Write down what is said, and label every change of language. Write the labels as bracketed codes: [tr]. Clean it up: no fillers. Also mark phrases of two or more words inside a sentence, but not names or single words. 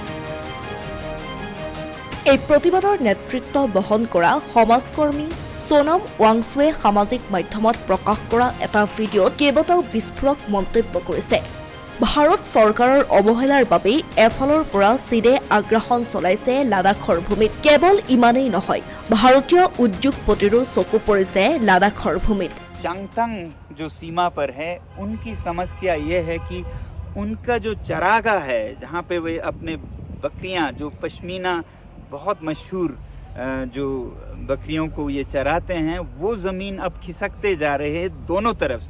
[as] এই প্ৰতিবাদৰ নেতৃত্ব বহন কৰা সমাজকৰ্মী সোনম ৱাংচুৱে সামাজিক মাধ্যমত প্ৰকাশ কৰা এটা ভিডিঅ'ত কেইবাটাও বিস্ফোৰক মন্তব্য কৰিছে। ভাৰত চৰকাৰৰ অৱহেলাৰ বাবেই এফালৰ পৰা চীনে আগ্ৰাসন চলাইছে লাডাখৰ ভূমিত। কেৱল ইমানেই নহয়, ভাৰতীয় উদ্যোগপতিৰো চকু পৰিছে লাডাখৰ ভূমিত। [hi] चांगथंग जो सीमा पर है, उनकी समस्या ये है कि उनका जो चरागाह है, जहाँ पे वे अपने बकरियाँ, जो पश्मीना बहुत मशहूर जो बकरियों को ये चराते हैं, वो ज़मीन अब खिसकते जा रहे हैं दोनों तरफ से।